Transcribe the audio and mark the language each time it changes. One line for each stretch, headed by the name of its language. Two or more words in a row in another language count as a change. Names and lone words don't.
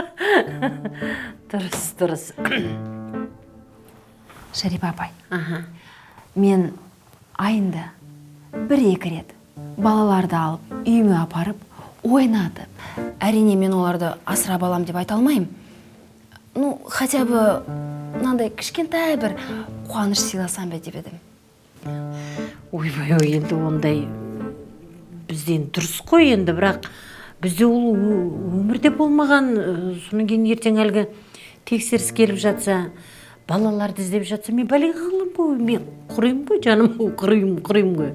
Kazakh: Дұрыс. Шәрипа апай, мен айында 1-2 рет балаларды алып, үйіме апарып, ойнатып. Әрине, мен оларды асырап алам деп айта алмайым.
Russian: Ну, хотя бы
Kazakh: мынандай кішкентай бір қуаныш сыйласам ба деп едім. Ойбай, енді ондай бізден дұрыс қой енді, бірақ бізде ол өмірде болмаған. Соның кейін ертең әлгі тексеріс келіп жатса, балаларды іздеп жатса, мен бәлеге қалам ғой, мен құрайым ғой, жаным, құрайым ғой.